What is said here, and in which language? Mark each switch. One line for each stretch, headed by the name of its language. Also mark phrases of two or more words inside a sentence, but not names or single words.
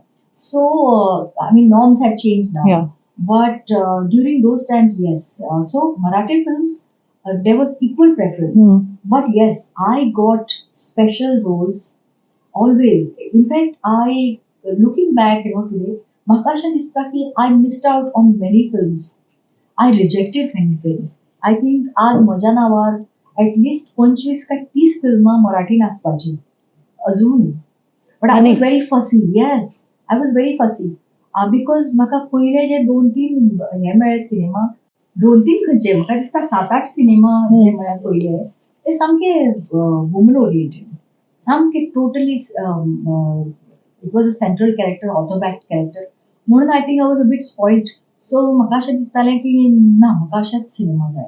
English: So norms have changed now. Yeah. But during those times, yes. So Marathi films, there was equal preference. But yes, I got special roles always. In fact, looking back, today,
Konkani: म्हाका अशें दिसता की
English: I missed out on many films. I rejected many films. I think
Konkani: आज म्हज्या नांवार
English: at least 25 काय 30
Konkani: फिल्मां मराठीन आसपाची अजून.
English: But I was very fussy. Yes, I was very fussy.
Konkani: Because म्हाका पयले जे 2-3 हे मेळ्ळे सिनेमा, 2-3 खंयचे म्हाका दिसता 7-8 सिनेमा जे म्हळ्यार पयले ते सामके
English: woman oriented,
Konkani: सामके
English: totally it was a central character, orthobact character.
Konkani: म्हणून
English: I think I was a bit spoiled.
Konkani: सो म्हाका अशें दिसतालें की ना, म्हाका अशेच सिनेमा जाय.